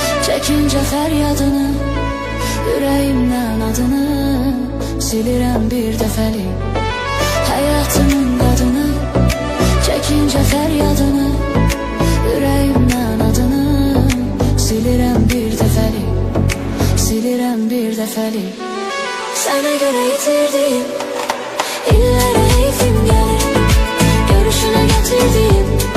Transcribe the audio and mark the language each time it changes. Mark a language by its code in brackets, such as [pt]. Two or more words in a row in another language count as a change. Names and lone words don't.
[tr] Çekince feryadını, yüreğimden adını [az] silirəm bir dəfəlik. [tr] Hayatımın adını, çekince feryadını, yüreğimden adını [az] silirəm bir dəfəlik, silirəm bir dəfəlik. [tr] Sana göre yitirdim, illere heyfim gelir, görüşüne getirdim.